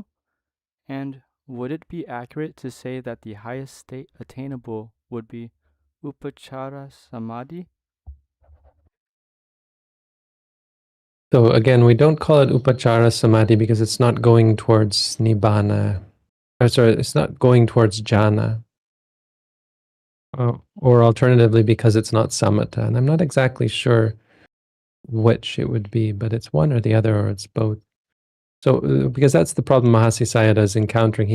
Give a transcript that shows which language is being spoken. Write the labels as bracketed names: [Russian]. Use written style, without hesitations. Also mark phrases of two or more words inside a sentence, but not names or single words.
[English] And would it be accurate to say that the highest state attainable would be [Pali] upachara samadhi? [English] So again, we don't call it [Pali] upachara samadhi [English] because it's not going towards nibbana. Sorry, it's not going towards jhana. Or alternatively, because it's not samatha. And I'm not exactly sure which it would be, but it's one or the other, or it's both. So, because that's the problem Mahasi Sayadaw is encountering.